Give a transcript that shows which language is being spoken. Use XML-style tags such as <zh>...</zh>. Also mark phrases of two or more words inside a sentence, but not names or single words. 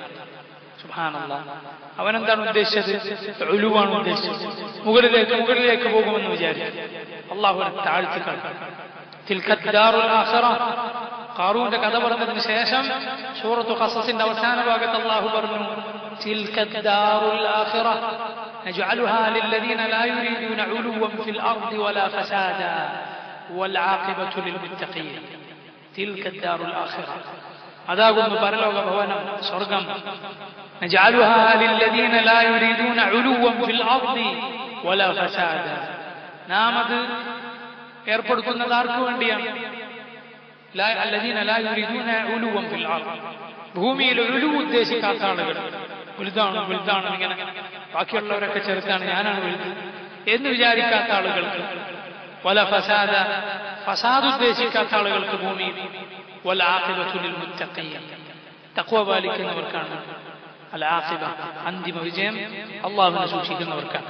<ml>സുബ്ഹാനല്ലാഹ്. അവനെന്താണ് ഉദ്ദേശിച്ചത്? ഉലുവാണ് ഉദ്ദേശിച്ചത്. മുകളിലേക്ക് പോകുമെന്ന് വിചാരിച്ചു. അള്ളാഹു താഴ്ത്തിക്കളഞ്ഞു.</ml> <ar>تلك الدار الآخرة.</ar> <ml>ഖാറൂന്റെ കഥ പറഞ്ഞതിന് ശേഷം സൂറത്തു ഖസസിന്റെ അവസാന ഭാഗത്ത് അള്ളാഹു പറഞ്ഞു,</ml> <ar>تلك الدار الآخرة نجعلها للذين لا يريدون علوا في الأرض ولا فسادا والعاقبة للمتقين. تلك الدار الآخرة</ar> <ml>അതാകുന്നു പരലോക ഭവനം, സ്വർഗം.</ml> <ar>نجعلها للذين لا يريدون علوا في الأرض ولا فسادا.</ar> <ml>നാം അത് ഏർപ്പെടുത്തുന്നത് ആർക്ക് വേണ്ടിയാണ്?</ml> <ar>الذين لا يريدون علوا في الأرض.</ar> <ml>ഭൂമിയിൽ ഉലുവ് ഉദ്ദേശിക്കാത്ത ആളുകൾ, വലുതാണ് വലുതാണ് ഇങ്ങനെ ബാക്കിയുള്ളവരൊക്കെ ചെറുതാണ് ഞാനാണ് വലുത് എന്ന് വിചാരിക്കാത്ത ആളുകൾക്ക്,</ml> <ar>ولا فسادا</ar> <ml>ഫസാദ് ഉദ്ദേശിക്കാത്ത ആളുകൾക്ക് ഭൂമിയിൽ,</ml> <ar>والعاقبة للمتقين</ar> <ml>തഖ്വ പാലിക്കുന്നവർക്കാണ് അൽ ആഖിബ, അന്തിമ വിജയം അല്ലാഹുവിനെ സൂക്ഷിക്കുന്നവർക്കാണ്.</ml>